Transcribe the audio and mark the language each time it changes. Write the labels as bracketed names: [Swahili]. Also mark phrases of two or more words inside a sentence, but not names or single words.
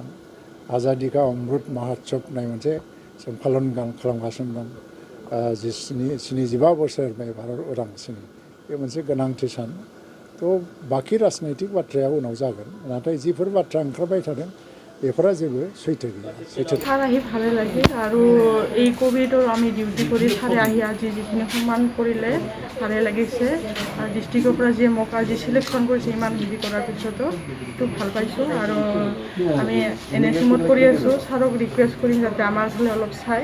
[Bodo] आजादि का अमृत महोत्सव होननाय मोनसे जों पालन खालामगासिनो दं। 75 बोसोर भारत उदांस्रिनि बे मोनसे गोनांथि सान। थ' बाखि राजनैतिक बाथ्राया उनाव जागोन, नाथाय जिफोर बाथ्रा ओंखारबाय थादों बेफोरा जेबো সৈতে গিয়া [Assamese] স্যার আহি ভালে লাগে আৰু এই কোভিডৰ আমি ডিউটি কৰি ছাৰে আহি আজি যিখিনি সন্মান কৰিলে ভালে লাগিছে আৰু ডিষ্ট্ৰিক্টৰ পৰা যে মোক আজি সিলেকশ্যন কৰিছে ইমান হেৰি কৰাৰ পিছতো তো ভাল পাইছোঁ। আৰু আমি এনএচিমত কৰি আছোঁ, ছাৰক ৰিকুৱেষ্ট কৰিম যাতে আমাৰ ফালে অলপ চাই।